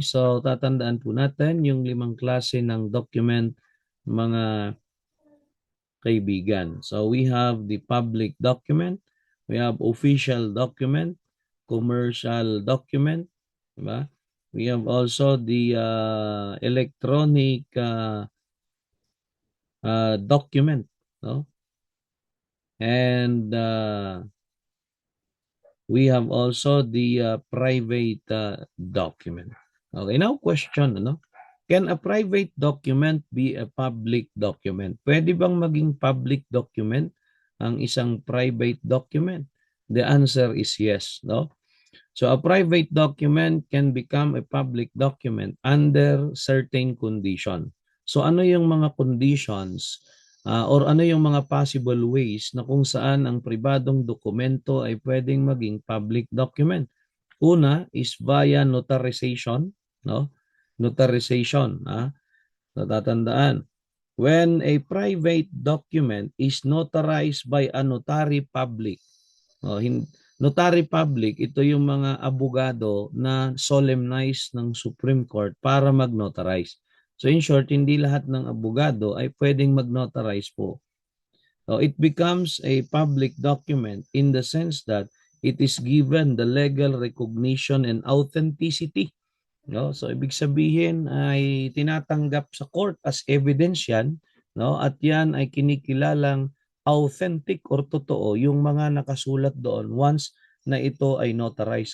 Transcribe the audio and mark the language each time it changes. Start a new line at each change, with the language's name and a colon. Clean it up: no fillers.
Filipino: So tatandaan po natin yung 5 klase ng document mga kaibigan.
English: So we have the public document, we have official document, commercial document, diba? We have also the electronic document, no? And we have also the private document. Okay, now question, ano? Can a private document be a public document?
Filipino: Pwede bang maging public document ang isang private document?
English: The answer is yes, no? So a private document can become a public document under certain condition.
Filipino: So ano yung mga conditions or ano yung mga possible ways na kung saan ang pribadong dokumento ay pwedeng maging public document?
English: Una is via notarization, no? Notarization,
Filipino: natatandaan.
English: When a private document is notarized by a notary public, notary public,
Filipino: ito yung mga abogado na solemnize ng Supreme Court para mag-notarize. So in short, hindi lahat ng abogado ay pwedeng mag-notarize po.
English: So it becomes a public document in the sense that it is given the legal recognition and authenticity.
Filipino: No? So ibig sabihin ay tinatanggap sa court as evidence yan, no? At yan ay kinikilalang authentic or totoo yung mga nakasulat doon once na ito ay notarized.